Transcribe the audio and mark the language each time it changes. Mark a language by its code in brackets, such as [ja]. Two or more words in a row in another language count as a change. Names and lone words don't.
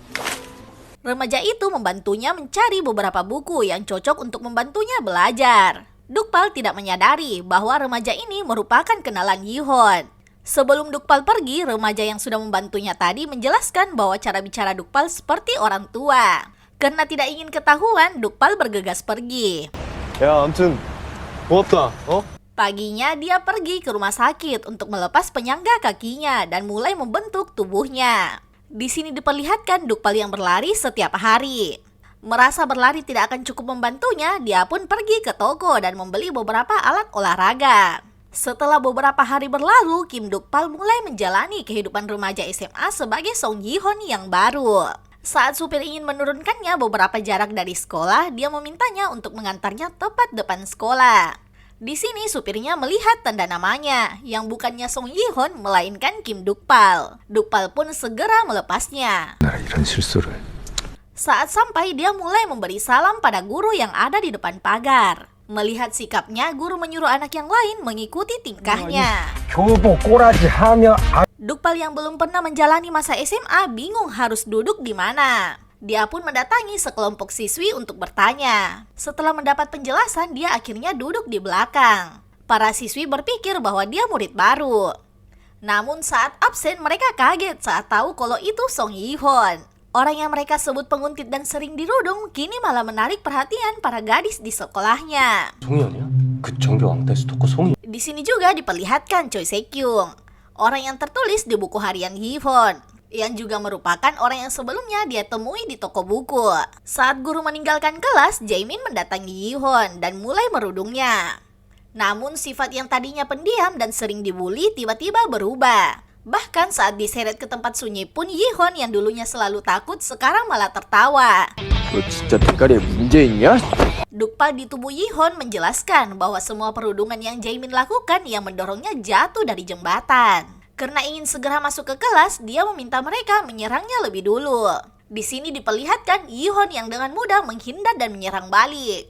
[id] Remaja itu membantunya mencari beberapa buku yang cocok untuk membantunya belajar. Dukpal tidak menyadari bahwa remaja ini merupakan kenalan Yihon. Sebelum Dukpal pergi, remaja yang sudah membantunya tadi menjelaskan bahwa cara bicara Dukpal seperti orang tua. Karena tidak ingin ketahuan, Dukpal bergegas pergi. [ko] 야, 아무튼 고맙다. [id] Paginya dia pergi ke rumah sakit untuk melepas penyangga kakinya dan mulai membentuk tubuhnya. Di sini diperlihatkan Dukpal yang berlari setiap hari. Merasa berlari tidak akan cukup membantunya, dia pun pergi ke toko dan membeli beberapa alat olahraga. Setelah beberapa hari berlalu, Kim Dukpal mulai menjalani kehidupan remaja SMA sebagai Song Yihon yang baru. Saat supir ingin menurunkannya beberapa jarak dari sekolah, dia memintanya untuk mengantarnya tepat depan sekolah. Di sini supirnya melihat tanda namanya, yang bukannya Song Yihon melainkan Kim Dukpal. Dukpal pun segera melepasnya. [ko] 나 이런 실수를. [id] Saat sampai, dia mulai memberi salam pada guru yang ada di depan pagar. Melihat sikapnya, guru menyuruh anak yang lain mengikuti tingkahnya. [ko] 교복 꼬라지 하며 [id] Dukpal yang belum pernah menjalani masa SMA bingung harus duduk di mana. Dia pun mendatangi sekelompok siswi untuk bertanya. Setelah mendapat penjelasan, dia akhirnya duduk di belakang. Para siswi berpikir bahwa dia murid baru. Namun saat absen, mereka kaget saat tahu kalau itu Song Yihon. Orang yang mereka sebut penguntit dan sering dirudung kini malah menarik perhatian para gadis di sekolahnya. [ko] 송이언이야? 그 정교 왕따 스토커 송이. [id] Di sini juga diperlihatkan Choi Se-kyung, orang yang tertulis di buku harian Yihon, yang juga merupakan orang yang sebelumnya dia temui di toko buku. Saat guru meninggalkan kelas, Jaemin mendatangi Yihon dan mulai merudungnya. Namun sifat yang tadinya pendiam dan sering dibully tiba-tiba berubah. Bahkan saat diseret ke tempat sunyi pun, Yihon yang dulunya selalu takut sekarang malah tertawa. [ko] 너 진짜 대가리에 문제 있냐? [id] Dukpal di tubuh Yihon menjelaskan bahwa semua perundungan yang Jaemin lakukan yang mendorongnya jatuh dari jembatan. Karena ingin segera masuk ke kelas, dia meminta mereka menyerangnya lebih dulu. Di sini diperlihatkan Yihon yang dengan mudah menghindar dan menyerang balik.